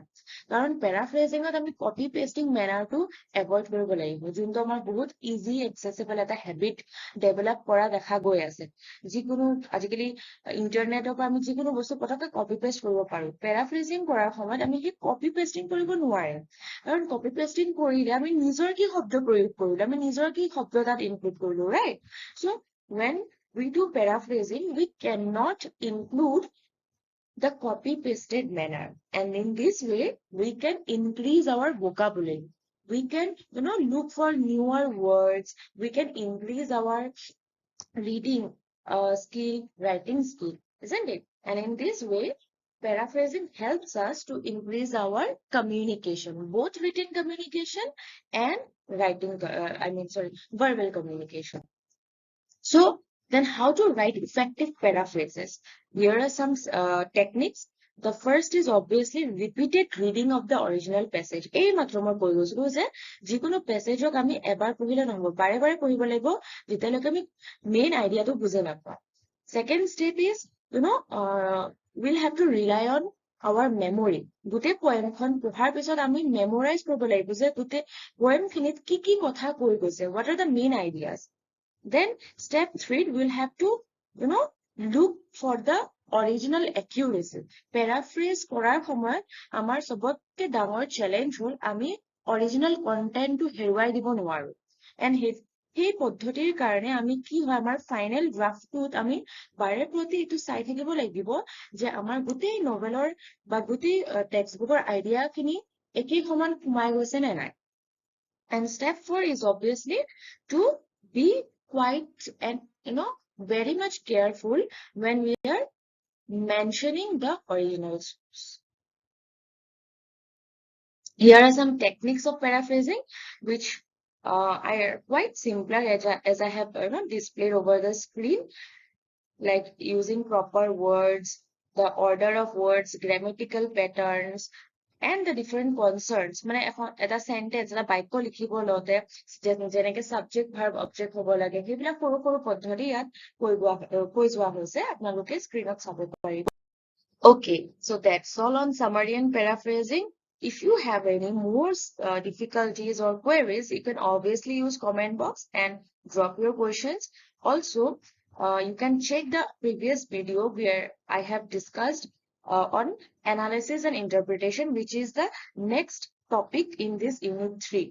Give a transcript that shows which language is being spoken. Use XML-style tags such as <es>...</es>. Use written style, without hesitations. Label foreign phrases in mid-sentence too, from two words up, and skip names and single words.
<as>কাৰণ পেৰাফ্ৰেজিঙত আমি</as> <en>copy pasting mannerটো avoid</en> <as>কৰিব লাগিব, যোনটো আমাৰ বহুত</as> <en>easy accessible</en> <as>এটা</as> <en>habit develop</en> <as>কৰা দেখা গৈ আছে। যিকোনো আজিকালি ইণ্টাৰনেটৰ পৰা আমি যিকোনো বস্তু পটককে</as> <en>copy paste</en> <as>কৰিব পাৰো। পেৰাফ্ৰেজিং কৰাৰ সময়ত আমি সেই</as> <en>copy pasting</en> <as>কৰিব নোৱাৰিম, কাৰণ</as> <en>copy pasting</en> <as>কৰিলে আমি নিজৰ কি শব্দ প্ৰয়োগ কৰিলো, আমি নিজৰ কি শব্দ তাত ইনক্লুড কৰিলো, ৰাইট?</as> <en>So when we do paraphrasing, we cannot include the copy pasted manner, and in this way we can increase our vocabulary. We can look for newer words, we can increase our reading skill, writing skill, isn't it? And in this way paraphrasing helps us to increase our communication, both written communication and verbal communication. So then how to write effective paraphrases? Here are some techniques. The first is obviously repeated reading of the original passage.</en> <as>এই মাত্ৰ মই কৈ গৈছিলো যে যিকোনো পেছেজক আমি এবাৰ পঢ়িলে নহব, বাৰে বাৰে পঢ়িব লাগিব যেতিয়ালৈকে আমি</as> <en>main ideaটো</en> <as>বুজি নাপাওঁ।</as> <en>Second step is we'll have to rely on our memory.</en> <as>গোটেই পয়েমখন পঢ়াৰ পিছত আমি মেমৰাইজ কৰিব লাগিব যে গোটেই পয়েমখিনিত কি কি কথা কৈ গৈছে,</as> <en>what are the main ideas. Then step 3, we'll have to look for the original accuracy.</en> <as>Paraphrase কৰাৰ সময়ত আমাৰ সবতকে ডাঙৰ চেলেঞ্জ হ'ল আমি</as> <en>original contentটো</en> <as>হেৰুৱাই দিব নোৱাৰো। এণ্ড সেই পদ্ধতিৰ কাৰণে আমি কি হয়, আমাৰ</as> <en>final draftটোত</en> <as>আমি বাৰে প্ৰতি এইটো চাই থাকিব লাগিব যে আমাৰ গোটেই নভেলৰ বা গোটেই</as> <en>text bookৰ</en> <as>আইডিয়াখিনি একেই সমান সোমাই গৈছে নে নাই।</as> <en>And step 4 is obviously to be quite and very much careful when we are mentioning the original source. Here are some techniques of paraphrasing which are quite simpler as I have displayed over the screen, like using proper words, the order of words, grammatical patterns, and the different concerns.</en> <as>মানে এটা sentence, এটা বাক্য লিখিব লওঁতে যেনেকে</as> <en>subject verb object</en> <as>হ'ব লাগে, সেইবিলাক সৰু সৰু পদ্ধতি ইয়াত কৈ যোৱা হৈছে, আপোনালোকে স্ক্ৰীনত চাব পাৰিব।</as> <en>Okay, so that's all on summary and paraphrasing. If you have any more difficulties or queries, you can obviously use comment box and drop your questions. Also, you can check the previous video where I have discussed on analysis and interpretation, which is the next topic in this unit 3.</en>